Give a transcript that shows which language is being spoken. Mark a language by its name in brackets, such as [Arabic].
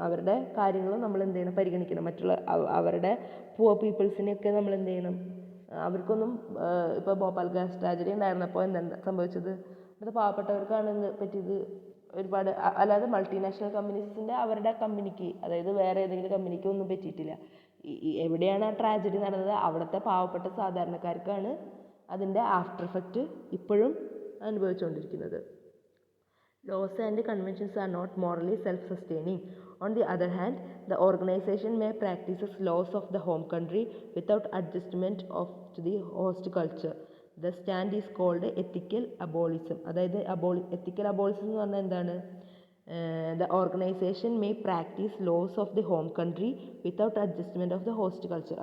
[Malayalam] അവരുടെ കാര്യങ്ങളും നമ്മൾ എന്ത് ചെയ്യണം, പരിഗണിക്കണം. മറ്റുള്ള അവരുടെ പുവർ പീപ്പിൾസിനെയൊക്കെ നമ്മൾ എന്ത് ചെയ്യണം, അവർക്കൊന്നും ഇപ്പോൾ ഭോപ്പാൽ ഗ്യാസ് ട്രാജഡി ഉണ്ടായിരുന്നപ്പോൾ എന്താ സംഭവിച്ചത്, അത് പാവപ്പെട്ടവർക്കാണ് പറ്റിയത്. ഒരുപാട് അല്ലാതെ മൾട്ടിനാഷണൽ കമ്പനീസിൻ്റെ അവരുടെ കമ്പനിക്ക്, അതായത് വേറെ ഏതെങ്കിലും കമ്പനിക്ക് ഒന്നും പറ്റിയിട്ടില്ല. എവിടെയാണ് ആ ട്രാജഡി നടന്നത്, അവിടുത്തെ പാവപ്പെട്ട സാധാരണക്കാർക്കാണ് അതിൻ്റെ ആഫ്റ്റർ എഫക്റ്റ് ഇപ്പോഴും അനുഭവിച്ചുകൊണ്ടിരിക്കുന്നത്. [English] Laws and conventions are not morally self-sustaining. On the other hand, the organization may practice laws of the home country without adjustment to the host culture. The stand is called ethical abolism. [Malayalam] അതായത് ethical abolism എന്ന് പറഞ്ഞാൽ എന്താണ്? [English] The organization may practice laws of the home country without adjustment of the host culture.